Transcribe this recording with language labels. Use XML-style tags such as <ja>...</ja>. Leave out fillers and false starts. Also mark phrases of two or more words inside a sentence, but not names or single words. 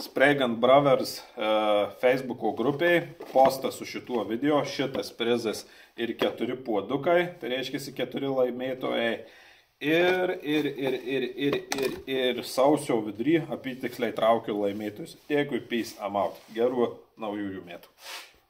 <lt>Sprague & Brothers Facebook'o grupiai postas su šituo video, šitas prizas ir 4 puodukai, tai reiškia 4 laimėtojai. Ir sausio vidury apytiksliai traukiu laimėtojus. Dėkui,</lt> <en>peace, I'm out.</en> <lt>Gerų naujųjų metų.</lt>